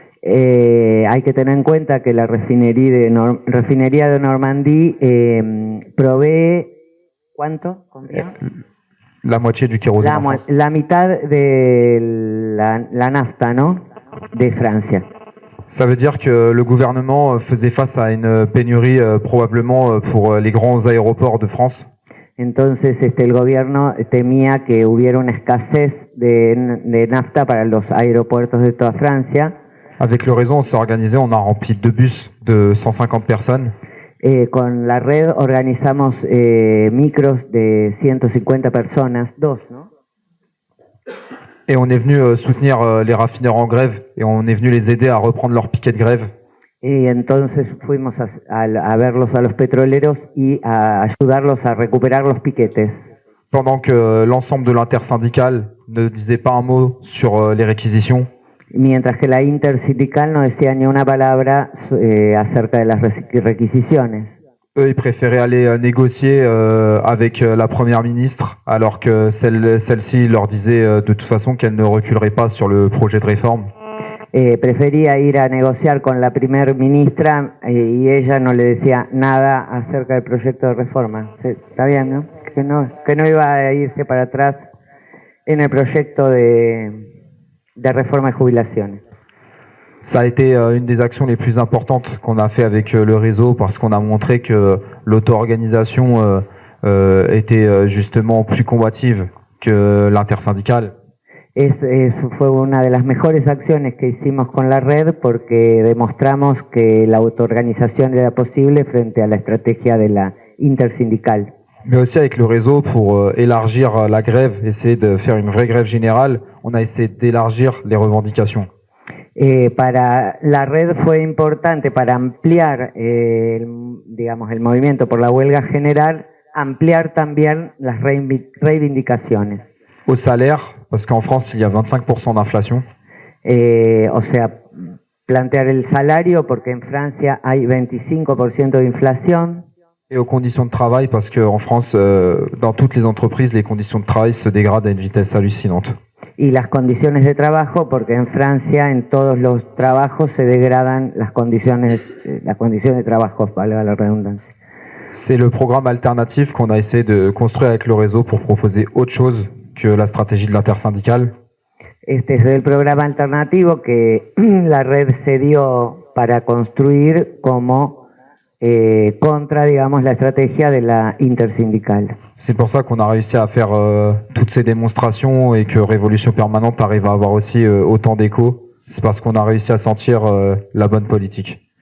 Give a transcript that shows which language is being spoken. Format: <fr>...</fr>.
<es>Hay que tener en cuenta que la refinería de Normandie provee ¿cuánto?</es> <fr>La moitié du kérosène.</fr> <es>La mitad de la nafta, ¿no? De Francia.</es> <fr>Ça veut dire que le gouvernement faisait face à une pénurie probablement pour les grands aéroports de France.</fr> <es>Entonces el gobierno temía que hubiera una escasez de nafta para los aeropuertos de toda Francia.</es> <fr>Avec le réseau, on s'est organisé, on a rempli 2 bus de 150 personnes.</fr> <es>Con la red organizamos micros de 150 personas, 2, ¿no?</es> <fr>Et on est venu soutenir les raffineurs en grève et on est venu les aider à reprendre leur piquet de grève.</fr> <es>Y entonces fuimos a verlos a los petroleros y a ayudarlos a recuperar los piquetes.</es> <fr>Pendant que l'ensemble de l'intersyndicale ne disait pas un mot sur les réquisitions.</fr> <es>Mientras que la intersindical no decía ni una palabra acerca de las requisiciones.</es> <fr>Eux, ils préféraient aller négocier avec la première ministre, alors que celle-ci leur disait de toute façon qu'elle ne reculerait pas sur le projet de réforme.</fr> <es>Prefería ir a negociar con la primer ministra y ella no le decía nada acerca del proyecto de reforma. Está bien, ¿no? Que no iba a irse para atrás en el proyecto de reforma de jubilaciones.</es> <fr>Ça a été une des actions les plus importantes qu'on a fait avec le réseau parce qu'on a montré que l'auto-organisation était justement plus combative que l'intersyndicale.</fr> <es>Fue una de las mejores acciones que hicimos con la red porque demostramos que la autoorganización era posible frente a la estrategia de la intersindical.</es> <fr>Mais aussi avec le réseau pour élargir la grève, essayer de faire une vraie grève générale, on a essayé d'élargir les revendications.</fr> <es>Para la red fue importante para ampliar digamos, el movimiento por la huelga general, ampliar también las reivindicaciones.</es> <fr>Au salaire, parce qu'en France, il y a 25% d'inflation.</fr> <es>O sea, plantear el salario porque en Francia hay 25% de inflación.</es> <fr>Et aux conditions de travail, parce qu'en France, dans toutes les entreprises, les conditions de travail se dégradent à une vitesse hallucinante.</fr> <es>Y las condiciones de trabajo, porque en Francia en todos los trabajos se degradan las condiciones de trabajo, valga la redundancia.</es> <fr>C'est le programme alternatif qu'on a essayé de construire avec le réseau pour proposer autre chose que la stratégie de l'intersyndicale.</fr> <es>Este es el programa alternativo que la red se dio para construir como contra, digamos, la estrategia de la intersindical.</es> <fr>C'est pour ça qu'on a réussi à faire toutes ces démonstrations et que Révolution Permanente arrive à avoir aussi autant d'écho. C'est parce qu'on a réussi à sentir la bonne politique.</fr>